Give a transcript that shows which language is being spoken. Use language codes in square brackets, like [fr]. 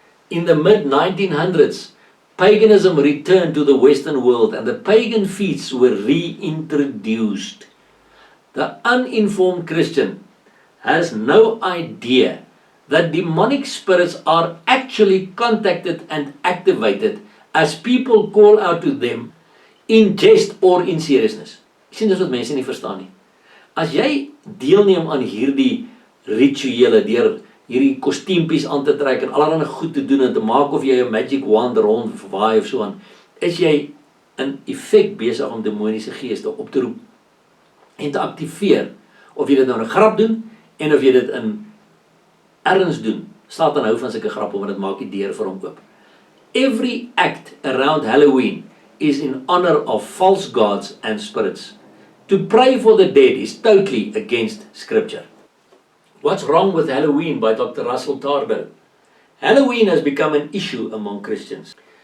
[en] In the mid-1900s, paganism returned to the Western world and the pagan feasts were reintroduced. The uninformed Christian has no idea that demonic spirits are actually contacted and activated as people call out to them in jest or in seriousness. [af] Ek sien dis wat mense nie verstaan nie. As jy deelneem aan hierdie rituele, deur hierdie kostuumpies aan te trek en allerlei goed te doen en te maak of jy 'n magic wand rond waai of so aan, is jy in effek besig om demoniese geeste op te roep en te aktiveer. Of jy dit nou in 'n grap doen en of jy dit in erns doen. Satan hou van sulke grappe want dit maak die deur vir hom oop. [en] Every act around Halloween is in honor of false gods and spirits. To pray for the dead is totally against scripture. What's Wrong with Halloween by Dr. Russell Tardo. Halloween has become an issue among Christians.